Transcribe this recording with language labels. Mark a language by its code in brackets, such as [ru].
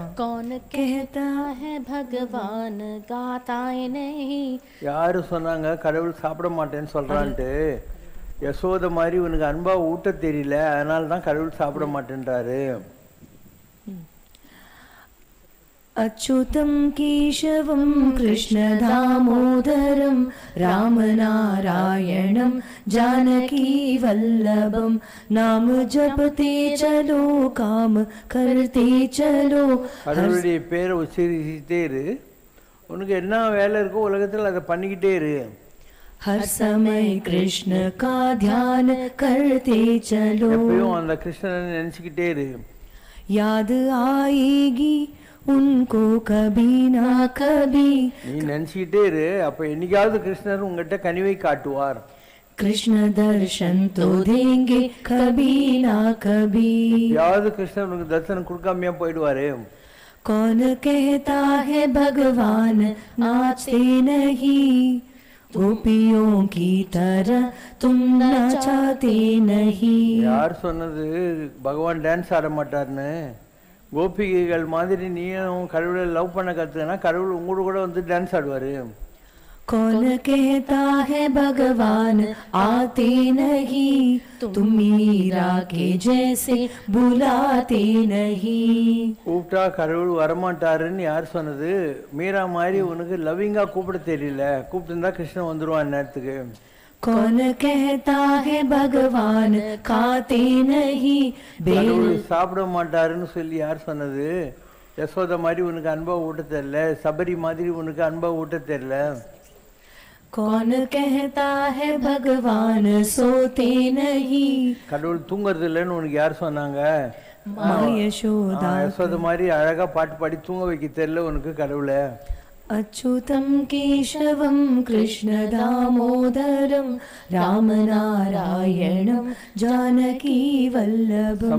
[hi] कौन कहता है भगवान गाता है नहीं. [ta] யாரு சொன்னாங்க கடவுள் சாப்பிட மாட்டேன்னு சொல்றான்ட்டு? யசோத மாதிரி உனக்கு அன்பா ஊட்ட தெரியல, அதனால தான் கடவுள் சாப்பிட மாட்டேன்றாரு. [hi] अच्युतं केशवं कृष्णदामोदरं रामनारायणं जानकी वल्लभं, नाम जपते चलो काम करते चलो. [ta] கடவுளுடைய பேரை உச்சரிச்சுட்டே இரு, உனக்கு என்ன வேலை இருக்கோ உலகத்தில் அதை பண்ணிக்கிட்டே இரு. [hi] हर समय कृष्ण का ध्यान करते चलो. [ta] எப்பயும் அந்த கிருஷ்ணனை நினைச்சுக்கிட்டே இரு. [hi] याद आएगी उनको कभी ना कभी. [ta] நீ நினைச்சுக்கிட்டே இரு, அப்ப என்னைக்காவது கிருஷ்ணர் உங்ககிட்ட கனிவை காட்டுவார். [hi] कृष्ण दर्शन तो देंगे कभी ना कभी. [ta] யாவது கிருஷ்ணர் உனக்கு தரிசனம் கொடுக்காமையா போயிடுவாரு. [hi] कौन कहता है भगवान नाचते नहीं, गोपियों की तरह तुम नाचते नहीं. [ta] யார் சொன்னது பகவான் டான்ஸ் ஆட மாட்டார்னு? கோபிகைகள் மாதிரி நீயும் கடவுளை லவ் பண்ண கத்துனா கடவுள் உங்களோட கூட வந்து டான்ஸ் ஆடுவாரு. [hi] कौन कहता है भगवान आते नहीं, तुम मीरा के जैसे बुलाते नहीं. [ta] கூப்பிட்டா கடவுள் வரமாட்டாருன்னு யார் சொன்னது? மீரா மாதிரி உனக்கு லவ்விங்கா கூப்பிட தெரியல, கூப்பிட்டு கிருஷ்ணன் வந்துருவான் நேரத்துக்கு. [hi] कौन कहता है भगवान खाते नहीं, [ta] கடவுள் சாப்பிட மாட்டாருன்னு சொல்லி யார் சொன்னது? யசோத மாதிரி உனக்கு அன்பா ஊட்ட தெரியல, சபரி மாதிரி உனக்கு அன்பா ஊட்ட தெரியல. [hi] कौन कहता है भगवान सोते नहीं, [ta] கடவுள் தூங்குறது இல்லைன்னு உனக்கு யார் சொன்னாங்க? [hi] यशोदा. [ta] யசோத மாதிரி அழகா பாட்டு பாடி தூங்க வைக்க தெரியல உனக்கு கடவுளை. [sa] अच्युतं केशवं कृष्ण दामोदरं रामनारायणं जानकी वल्लभं.